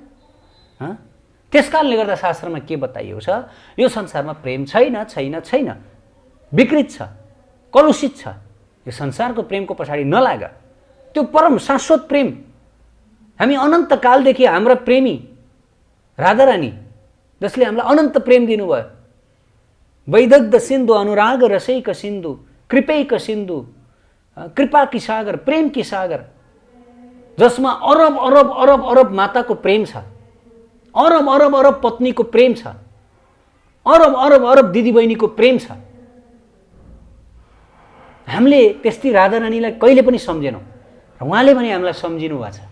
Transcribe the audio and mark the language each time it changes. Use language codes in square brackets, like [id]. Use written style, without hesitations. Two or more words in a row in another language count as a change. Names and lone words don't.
[ne] त्यसकारणले गर्दा शास्त्रमा के बताइएको छ, यो संसारमा प्रेम छैन, विकृत छ, कलुषित छ। यो संसारको प्रेमको पछाडि नलाग, त्यो परम शाश्वत प्रेम हामी अनन्तकालदेखि हाम्रा प्रेमी राधारानी जसले हामीलाई अनन्त प्रेम दिनुभयो, [sa] वैदग्ध सिन्धु अनुराग रसैक सिन्धु कृपैक सिन्धु [hi] कृपा की सागर प्रेम की सागर, [ne] जसमा अरब अरब अरब अरब माताको प्रेम छ, अरब अरब अरब पत्नीको प्रेम छ, अरब अरब अरब दिदीबहिनीको प्रेम छ। हामीले त्यस्तै राधारानीलाई कहिले पनि सम्झेनौँ र उहाँले पनि हामीलाई सम्झिनु भएको छ।